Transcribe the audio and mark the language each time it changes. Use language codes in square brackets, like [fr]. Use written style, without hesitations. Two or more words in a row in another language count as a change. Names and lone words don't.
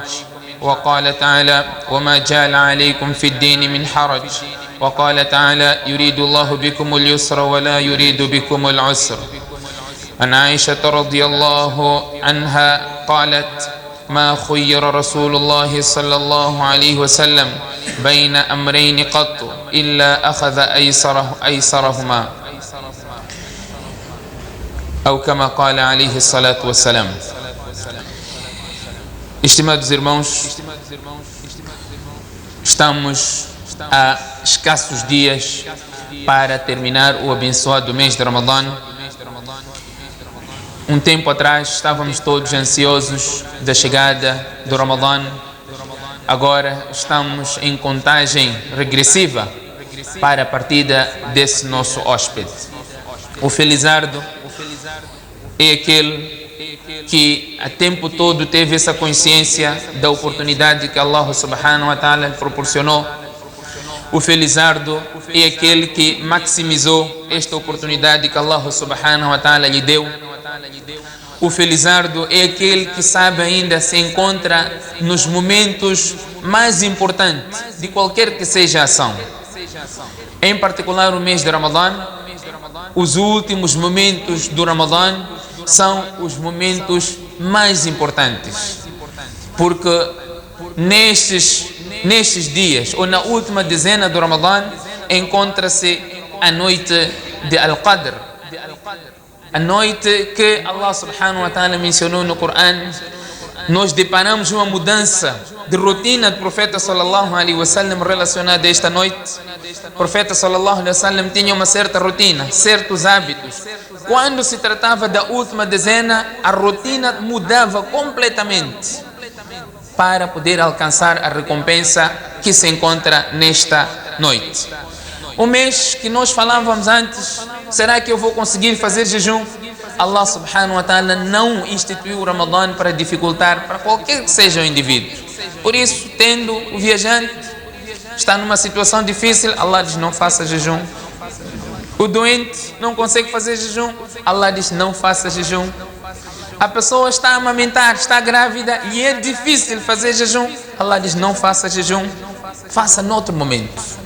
[ar] وقال تعالى وما جعل عليكم في الدين من حرج وقال تعالى يريد الله بكم اليسر ولا يريد بكم العسر عن عائشة رضي الله عنها قالت ما خير رسول الله صلى الله عليه وسلم بين أمرين قط إلا أخذ أيسرهما أو كما قال عليه الصلاة والسلام. [pt] Estimados irmãos, estamos a escassos dias para terminar o abençoado mês de Ramadã. Um tempo atrás estávamos todos ansiosos da chegada do Ramadã. Agora estamos em contagem regressiva para a partida desse nosso hóspede. O felizardo é aquele que a tempo todo teve essa consciência da oportunidade que Allah [ar] سبحانه وتعالى [pt] proporcionou. O felizardo é aquele que maximizou esta oportunidade que Allah [ar] سبحانه وتعالى [pt] lhe deu. O felizardo é aquele que sabe ainda se encontra nos momentos mais importantes de qualquer que seja a ação. Em particular o mês de Ramadã, os últimos momentos do Ramadã são os momentos mais importantes, porque nestes dias, ou na última dezena do Ramadã, encontra-se a noite de Al-Qadr, a noite que Allah [ar] سبحانه وتعالى [pt] mencionou no Corão. Nós deparamos uma mudança de rotina do profeta [ar] صلى الله عليه وسلم [pt] relacionada a esta noite. O profeta [ar] صلى الله عليه وسلم [pt] tinha uma certa rotina, certos hábitos. Quando se tratava da última dezena, a rotina mudava completamente para poder alcançar a recompensa que se encontra nesta noite. O mês que nós falávamos antes, será que eu vou conseguir fazer jejum? Allah [ar] سبحانه وتعالى [pt] não instituiu o Ramadã para dificultar para qualquer que seja o indivíduo. Por isso, tendo o viajante está numa situação difícil, Allah diz não faça jejum. O doente não consegue fazer jejum, Allah diz não faça jejum. A pessoa está a amamentar, está grávida e é difícil fazer jejum, Allah diz não faça jejum, faça noutro momento.